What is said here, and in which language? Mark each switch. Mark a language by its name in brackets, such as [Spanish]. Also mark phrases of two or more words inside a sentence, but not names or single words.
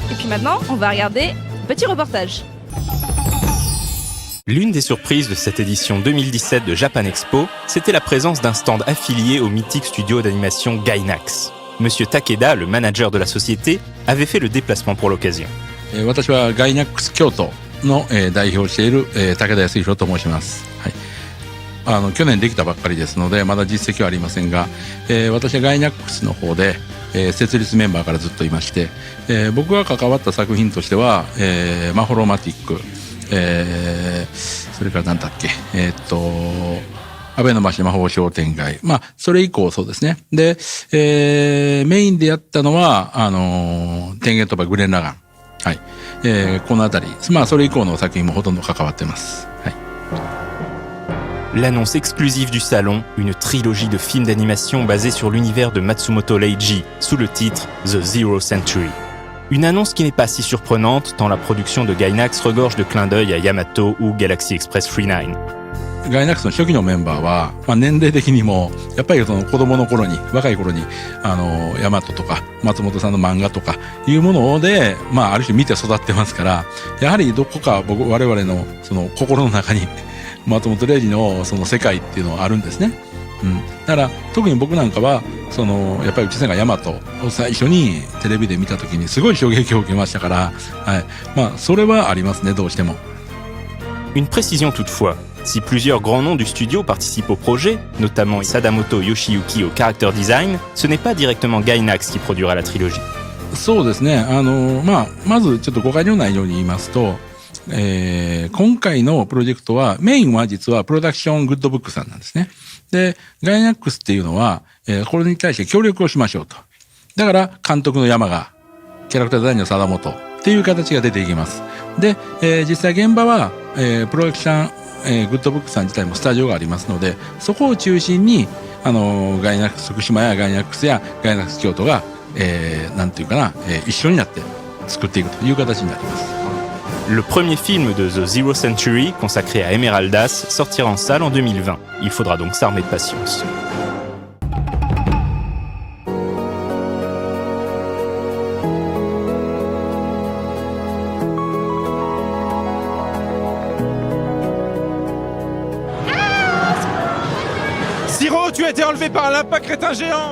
[French] maintenant, on va regarder un petit reportage. L'une des surprises de cette édition 2017 de Japan Expo, c'était la présence d'un stand affilié au mythique studio d'animation Gainax. Monsieur Takeda, le manager de la société, avait fait le déplacement pour l'occasion. [Japanese] 私はガイナックス京都の代表をしている武田康弘と申します。はい。去年できたばっかりですのでまだ実績はありませんが、私はガイナックスの方で、設立メンバーからずっといまして、僕が関わった作品としては、マホロマティック、それから何だっけ、安倍の橋魔法商店街。まあ、それ以降そうですね。で、メインでやったのは、天元鳥羽グレンラガン。はい。このあたり。まあ、それ以降の作品もほとんど関わってます。はい。 [French] L'annonce exclusive du salon, une trilogie de films d'animation basée sur l'univers de Matsumoto Leiji, sous le titre The Zero Century. Une annonce qui n'est pas si surprenante, tant la production de Gainax regorge de clins d'œil à Yamato ou Galaxy Express 39. [Japanese] ガイナックスの初期のメンバーは、まあ、年齢的にもやっぱりその子供の頃に若い頃にヤマトとか松本さんの漫画とかいうもので、まあ、ある種見て育ってますからやはりどこか我々のその心の中に松本零士のその世界っていうのはあるんですね。うん、だから特に僕なんかはそのやっぱり内瀬がヤマトを最初にテレビで見た時にすごい衝撃を受けましたから、はい、まあそれはありますねどうしても。 [French] Une précision toutefois. Si plusieurs grands noms du studio participent au projet, notamment Sadamoto Yoshiyuki au character design, ce n'est pas directement Gainax qui produira la trilogie. [Japanese] そうですね。まあまずちょっと誤解のないように言いますと、今回のプロジェクトはメインは実はプロダクショングッドブックさんなんですね。で、ガイナックスっていうのは、これに対して協力をしましょうと。だから監督の山賀、キャラクターデザインの貞本っていう形が出ていきます。で、実際現場は、プロダクショングッドブックさん自体もスタジオがありますのでそこを中心にガイナックス福島やガイナックスやガイナックス京都が、なんていうかな、一緒になって作っていくという形になります。 [French] Le premier film de The Zero Century, consacré à Emeraldas, sortira en salle en 2020. Il faudra donc s'armer de patience. Siro, tu as été enlevé par un lapin crétin géant.